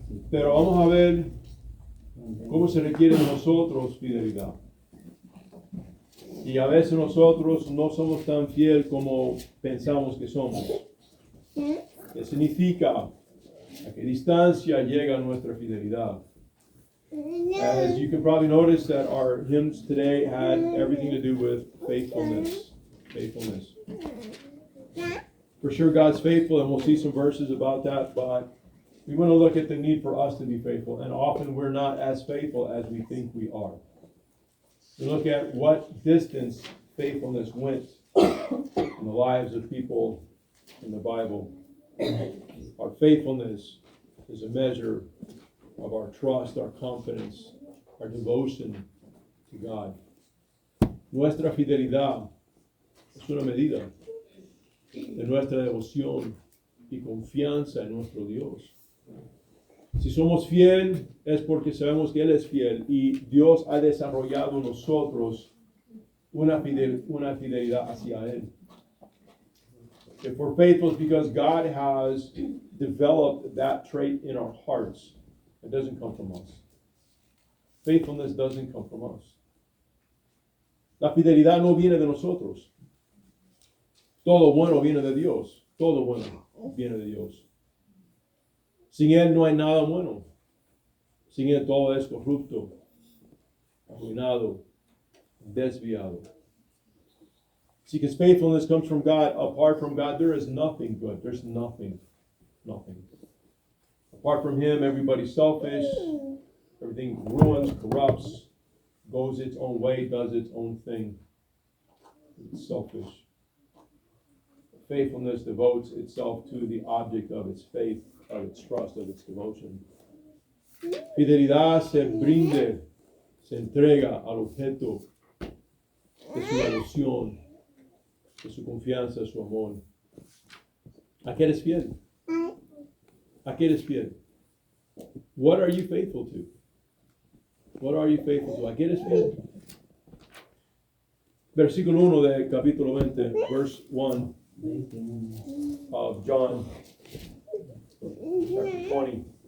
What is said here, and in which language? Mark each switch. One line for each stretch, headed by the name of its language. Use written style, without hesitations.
Spanish: Pero vamos a ver cómo se requiere de nosotros fidelidad. Y a veces nosotros no somos tan fiel como pensamos que somos. ¿Qué significa? ¿A qué distancia llega nuestra fidelidad?
English: As you can probably notice that our hymns today had everything to do with faithfulness. Faithfulness. For sure God's faithful, and we'll see some verses about that, but we want to look at the need for us to be faithful, and often we're not as faithful as we think we are. We look at what distance faithfulness went in the lives of people in the Bible. Our faithfulness is a measure of our trust, our confidence, our devotion to God.
Spanish: Nuestra fidelidad es una medida de nuestra devoción y confianza en nuestro Dios. Si somos fieles es porque sabemos que Él es fiel y Dios ha desarrollado en nosotros una fidelidad hacia Él.
English: If we're faithful, it's because God has developed that trait in our hearts. It doesn't come from us. Faithfulness doesn't come from us.
Spanish: La fidelidad no viene de nosotros. Todo bueno viene de Dios. Todo bueno viene de Dios. Sin Él no hay nada bueno. Sin Él todo es corrupto, arruinado, desviado.
English: See, because faithfulness comes from God. Apart from God, there is nothing good. There's nothing. Apart from Him, everybody's selfish. Everything ruins, corrupts, goes its own way, does its own thing. It's selfish. Faithfulness devotes itself to the object of its faith, of its trust, of its devotion.
Spanish: Fidelidad se brinde, se entrega al objeto de su devoción, de su confianza, su amor. ¿A qué eres fiel? ¿A qué eres fiel?
English: What are you faithful to? What are you faithful to?
Spanish: ¿A qué eres fiel? Versículo 1 de capítulo 20,
English: verse 1 of John chapter 20.